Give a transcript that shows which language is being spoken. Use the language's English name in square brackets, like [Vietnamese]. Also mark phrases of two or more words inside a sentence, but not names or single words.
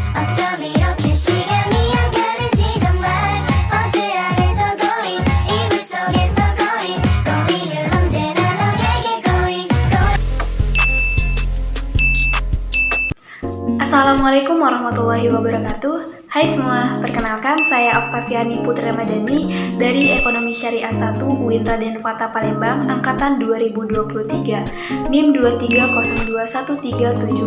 [Korean] 어쩜 이렇게 시간이 안 가는지 정말 버스 안에서 고인 이불 속에서 고인은 언제나 너에게 고인. [Arabic] السلام عليكم ورحمة الله وبركاته. [Indonesian] Hai semua, perkenalkan saya Oktaviani Putri Ramadhani dari Ekonomi Syariah 1 UIN Raden Fatah Palembang Angkatan 2023 NIM 230213700025.